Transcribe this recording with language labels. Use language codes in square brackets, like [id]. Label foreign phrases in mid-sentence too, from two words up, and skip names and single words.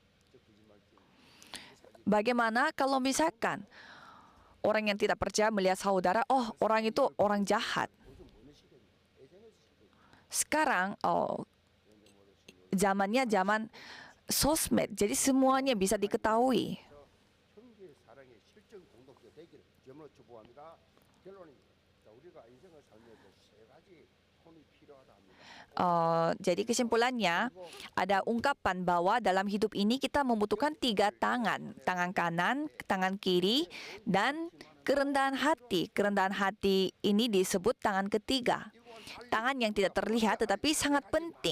[id] Bagaimana kalau misalkan orang yang tidak percaya melihat saudara, oh orang itu orang jahat. Sekarang zamannya zaman sosmed, jadi semuanya bisa diketahui. [ko] 형제 사랑의 실전 공동체 되기를 주님으로 축복합니다. 결론입니다. 자, 우리가 인생을 살면서 세 가지 손이 필요하다 합니다. [id] Jadi kesimpulannya, ada ungkapan bahwa dalam hidup ini kita membutuhkan 3 tangan. Tangan kanan, tangan kiri, dan kerendahan hati. Kerendahan hati ini disebut tangan ketiga. Tangan yang tidak terlihat tetapi sangat penting.